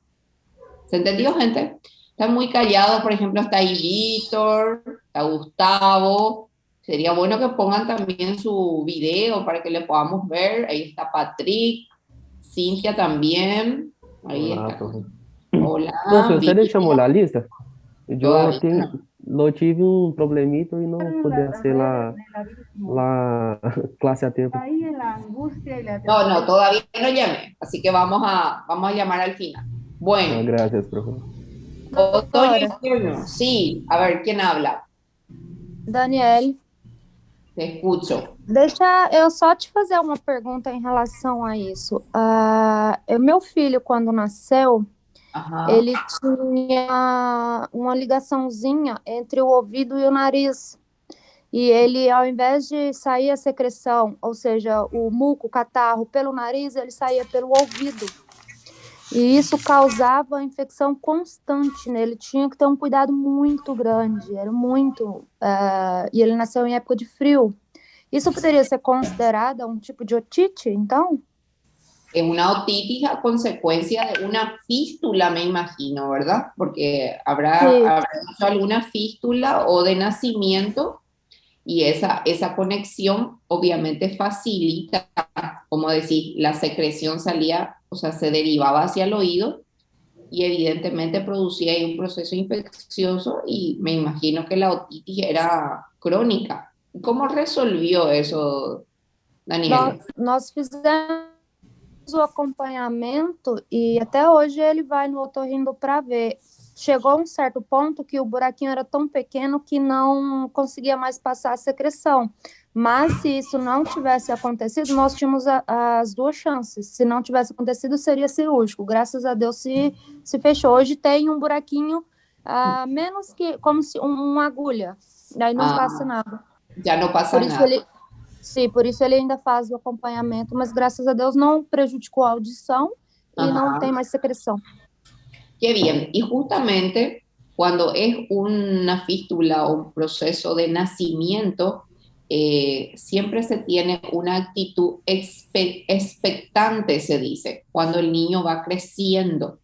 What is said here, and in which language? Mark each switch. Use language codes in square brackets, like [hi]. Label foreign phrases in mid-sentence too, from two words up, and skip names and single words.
[es] ¿Se entendió, gente? Están muy callados, por ejemplo, está ahí Víctor, está Gustavo. Sería bueno que pongan también su video para que le podamos ver. Ahí está Patrick, Cintia también. Ahí [pt] Olá, [es] está. [pt] profe. Profe, [es] Hola, [pt] você Vicky, deixou a lista? Eu [es] todavía [pt] tenho, [es] no. [pt] não tive um problemito e não pude ser lá classe a tempo. [es] No, todavía no llamé, así que vamos a llamar al final. Bueno, Gracias, profe. otoño e [pt] Doutora, [es] invierno. Sí, a ver, ¿quién habla? [pt] Daniele, [es] Te escucho. [pt] deixa eu só te fazer uma pergunta em relação a isso. Meu filho, quando nasceu, [es] Ajá. [pt] ele tinha uma ligaçãozinha entre o ouvido e o nariz. E ele, ao invés de sair a secreção, ou seja, o muco, o catarro, pelo nariz, ele saía pelo ouvido. E isso causava infecção constante nele. Tinha que ter um cuidado muito grande. Era muito. E ele nasceu em época de frio. Isso poderia ser considerado um tipo de otite, então? [es] Es una otitis a consecuencia de una fístula, me imagino, ¿verdad? Porque Sí. habrá hecho alguna fístula o de nacimiento y esa conexión obviamente facilita, como decir, la secreción salía, o sea, se derivaba hacia el oído y evidentemente producía ahí un proceso infeccioso y me imagino que la otitis era crónica. ¿Cómo resolvió eso, Daniel? [pt] Nós fizemos o acompanhamento e até hoje ele vai no otorrino para ver. Chegou a um certo ponto que o buraquinho era tão pequeno que não conseguia mais passar a secreção. Mas se isso não tivesse acontecido, nós tínhamos as duas chances. Se não tivesse acontecido, seria cirúrgico. Graças a Deus se fechou. Hoje tem um buraquinho menos que como se uma agulha. Daí não passa nada. Já não passa nada. Sim, por isso ele ainda faz o acompanhamento, mas graças a Deus não prejudicou a audição e não tem mais secreção. [es] Qué bien. Y justamente cuando es una fístula o un proceso de nacimiento, siempre se tiene una actitud expectante, se dice, cuando el niño va creciendo.